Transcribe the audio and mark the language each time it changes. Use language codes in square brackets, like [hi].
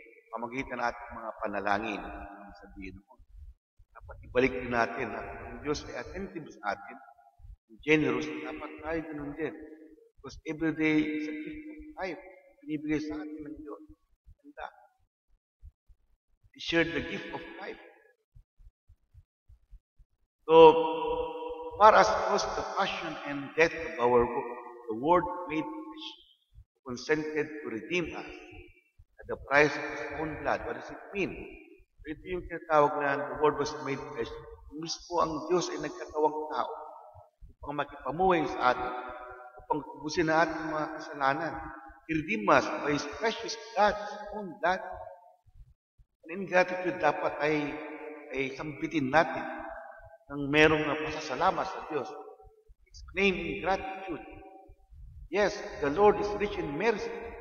[tl] Pamagitan natin mga panalangin. Ang sabihin mo. Dapat ibalik din natin na ang Diyos ay attentive sa atin. Generous, dapat tayo ganun din. [en] Because every day is a gift of life. [tl] Binibigay sa atin ng Diyos. Ganda. [en] He shared the gift of life. So, far as was the passion and death of our Lord, the Word made flesh, consented to redeem us at the price of His own blood. What does it mean? [tl] Ito yung tinatawag na [en] the Word was made flesh. [tl] Mismo ang Diyos ay nagkatawang tao upang makipamuhay sa atin, upang tubusin na ating mga kasalanan. [en] He redeemed us by His precious blood, His own blood. And in gratitude, [tl] dapat ay sambitin natin ng merong pasasalamat sa Diyos. [en] Exclaim in gratitude. Yes, the Lord is rich in mercy.